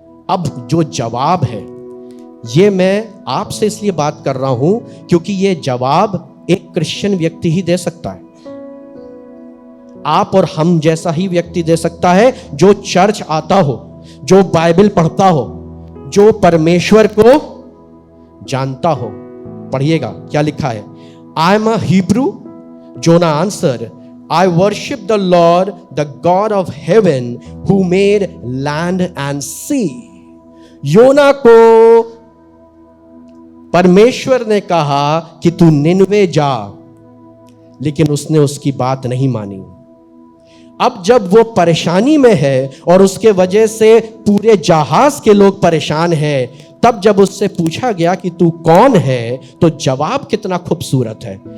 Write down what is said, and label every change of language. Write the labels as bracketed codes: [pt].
[hi] अब जो जवाब है ये मैं आपसे इसलिए बात कर रहा हूं क्योंकि ये जवाब एक क्रिश्चियन व्यक्ति ही दे सकता है। आप और हम जैसा ही व्यक्ति दे सकता है जो चर्च आता हो, जो बाइबल पढ़ता हो, जो परमेश्वर को जानता हो। पढ़िएगा क्या लिखा है, [en] I am a Hebrew, Jonah answer, I worship the Lord, the God of heaven, who made land and sea. [hi] योना को परमेश्वर ने कहा कि तू निनवे जा, लेकिन उसने उसकी बात नहीं मानी। अब जब वो परेशानी में है और उसके वजह से पूरे जहाज के लोग परेशान हैं, तब जब उससे पूछा गया कि तू कौन है, तो जवाब कितना खूबसूरत है।